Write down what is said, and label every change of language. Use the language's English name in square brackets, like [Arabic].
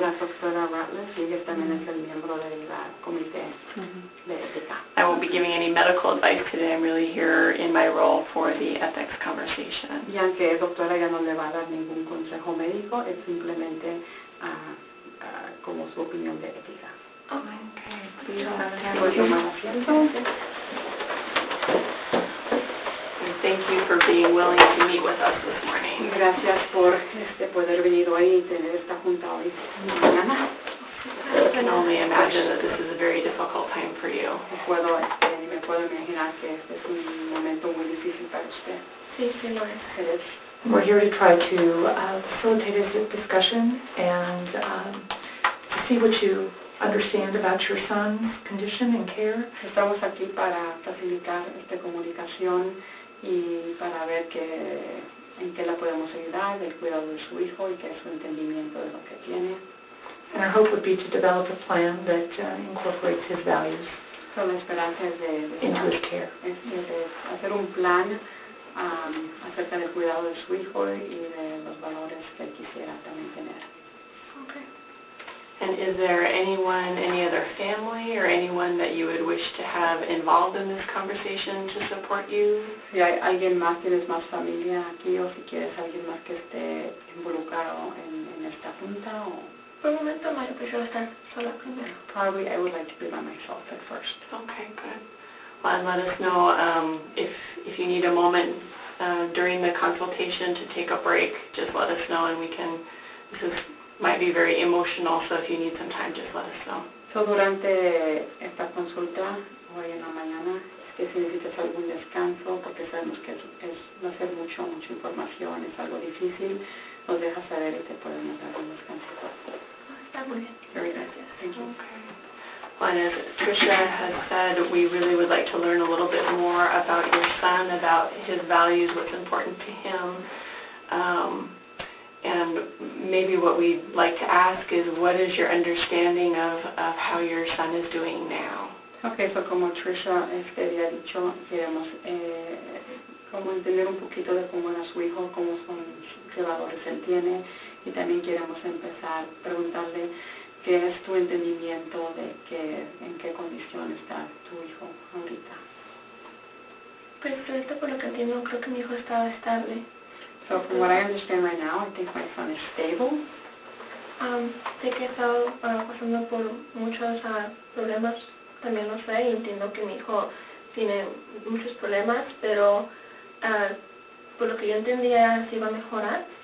[Spanish] la doctora Ratliff y ella también es el miembro del comité de ética. [English] I won't be giving any medical advice today. I'm really here in my role for the ethics conversation. [Spanish] Y aunque es doctora, ella no le va a dar ningún consejo médico, es simplemente como su opinión de ética. [English] Okay. Please [Spanish] tomar asiento. [English] Thank you for being willing to meet with us this morning. [Spanish] Gracias por poder venir hoy y tener esta junta hoy mañana. [English] I can only imagine that this is a very difficult time for you. [Spanish] Me puedo imaginar que este es un momento muy difícil para usted. Sí, sí, lo es. [English] It is. We're here to try to facilitate a discussion and to see what you understand about your son's condition and care. [Spanish] Estamos aquí para facilitar esta comunicación y para ver en qué la podemos ayudar, del cuidado de su hijo y que es su entendimiento de lo que tiene. [English] And our hope would be to develop a plan that incorporates his values So, [Spanish] la esperanza es [English] into his care. [Spanish] de hacer un plan acerca del cuidado de su hijo y de los valores que él quisiera también tener. [English] Okay. And is there anyone, any other family or anyone that you would wish to have involved in this conversation to support you? [Spanish] Si hay alguien más, tienes más familia aquí o si quieres alguien más que esté involucrado en esta junta o... Por el momento, Mario, prefiero estar sola primero. [English] Probably I would like to be by myself at first. Okay, good. Well, and let us know if you need a moment during the consultation to take a break, just let us know and we can, might be very emotional, so if you need some time, just let us know. So, [Spanish] durante esta consulta, hoy en la mañana, si necesitas algún descanso, porque sabemos que va a ser mucha información, es algo difícil, nos dejas saber y te podemos dar un descanso. Está muy bien. [English] Very good. Thank you. Okay. Well, and as Tricia has said, we really would like to learn a little bit more about your son, about his values, what's important to him. And maybe what we'd like to ask is, what is your understanding of how your son is doing now? Okay, so [Spanish] como Tricia había dicho, queremos como entender un poquito de cómo era su hijo, qué valores él tiene, y también queremos empezar a preguntarle qué es tu entendimiento de en qué condición está tu hijo ahorita. Pues ahorita por lo que entiendo, creo que mi hijo está estable. [English] So from what I understand right now, I think my son is stable. [Spanish] Sé que he estado pasando por muchos problemas, también lo sé, y entiendo que mi hijo tiene muchos problemas, pero por lo que yo entendía, se iba a mejorar.